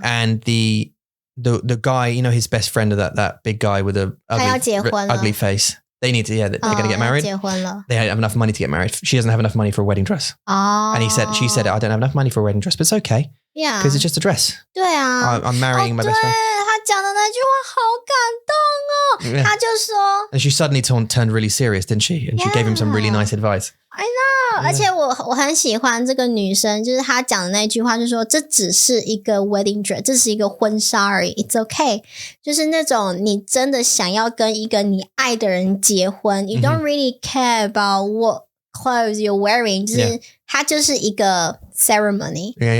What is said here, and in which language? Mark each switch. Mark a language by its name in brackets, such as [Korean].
[English] And the guy, his best friend of that big guy with the ugly face. They need to, they're going to get married. [Chinese] 结婚了。 [English] They don't have enough money to get married. She doesn't have enough money for a wedding dress. And she said, I don't have enough money for a wedding dress, but it's okay. Yeah. Because it's just a dress. [Chinese] 对啊。 [English] I'm marrying my best friend. [Chinese] 他讲的那句话好感动哦。他就说 [English] And she suddenly turned really serious, didn't she? And she gave him some really nice advice. I know. [Chinese] 而且我很喜欢这个女生，就是她讲的那句话，就是说这只是一个 wedding dress， 这是一个婚纱而已 ， [English] It's okay。 [Chinese] 就是那种你真的想要跟一个你爱的人结婚 ， [English] You don't really care about what clothes you're wearing， [Chinese] 就是它就是一个 ceremony。